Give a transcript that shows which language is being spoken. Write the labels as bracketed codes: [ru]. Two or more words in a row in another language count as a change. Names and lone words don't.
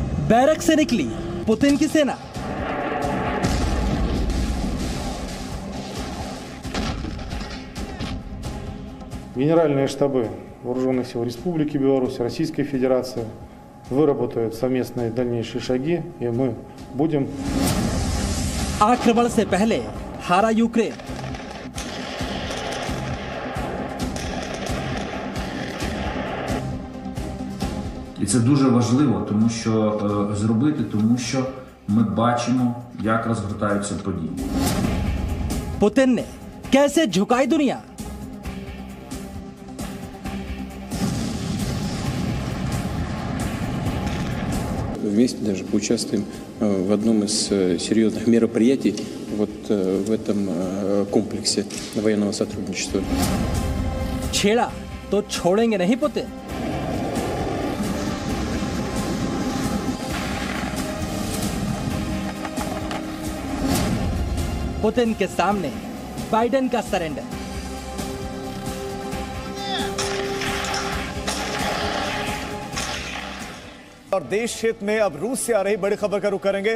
[hi] बैरक से निकली पुतिन की सेना। [ru] Генеральные штабы Вооруженных сил Республики Беларусь, Российской Федерации выработают совместные дальнейшие шаги, и мы будем... [hi] आक्रमण से पहले हारा यूक्रेन। [uk] І це дуже важливо, тому що ми бачимо, як розгортаються події. [hi] पुतिन ने कैसे झुकाई दुनिया? [ru] Вместе даже поучаствуем в одном из серьезных мероприятий вот в этом комплексе военного сотрудничества. [hi] छेड़ा तो छोड़ेंगे नहीं पुतिन। पुतिन के सामने बाइडेन का सरेंडर। और देश हित में अब रूस से आ रही बड़ी खबर का रुख करेंगे।